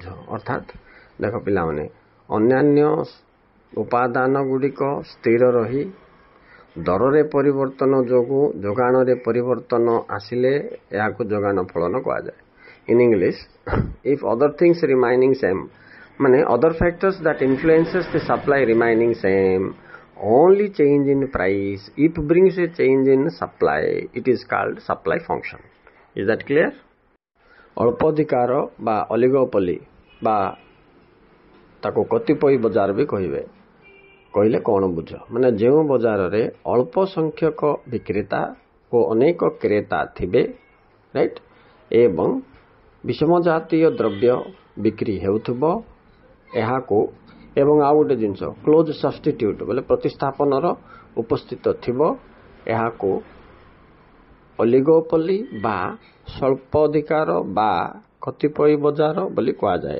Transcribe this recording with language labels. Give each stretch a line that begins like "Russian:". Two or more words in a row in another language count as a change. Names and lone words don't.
Odia: ଅର୍ଥାତ୍ ଦେଖ ପିଲାମାନେ, ଅନ୍ୟାନ୍ୟ ଉପାଦାନ ଗୁଡ଼ିକ ସ୍ଥିର ରହି ଦରରେ ପରିବର୍ତ୍ତନ ଯୋଗୁଁ ଯୋଗାଣରେ ପରିବର୍ତ୍ତନ ଆସିଲେ ଏହାକୁ ଯୋଗାଣ ଫଳନ କୁହାଯାଏ।
English: In English, if other things remaining same, ମାନେ other factors that influences the supply remaining same, only change in price if brings a change in supply, it is called supply function. Is that clear?
Odia: ଅଳ୍ପାଧିକାର ବା ଅଲିଗୋପଲି ବା ତାକୁ କତିପୟ ବଜାର ବି କହିଲେ କ'ଣ ବୁଝ? ମାନେ ଯେଉଁ ବଜାରରେ ଅଳ୍ପ ସଂଖ୍ୟକ ବିକ୍ରେତା ଓ ଅନେକ କ୍ରେତା ଥିବେ, ରାଇଟ୍, ଏବଂ ବିଷମ ଜାତୀୟ ଦ୍ରବ୍ୟ ବିକ୍ରି ହେଉଥିବ, ଏହାକୁ ଏବଂ ଆଉ ଗୋଟେ ଜିନିଷ
English: close substitute
Odia: ବୋଲେ ପ୍ରତିସ୍ଥାପନର ଉପସ୍ଥିତ ଥିବ, ଏହାକୁ ଅଲିଗୋପଲି ବା ସ୍ୱଳ୍ପ ଅଧିକାର ବା କତିପୟ ବଜାର ବୋଲି କୁହାଯାଏ।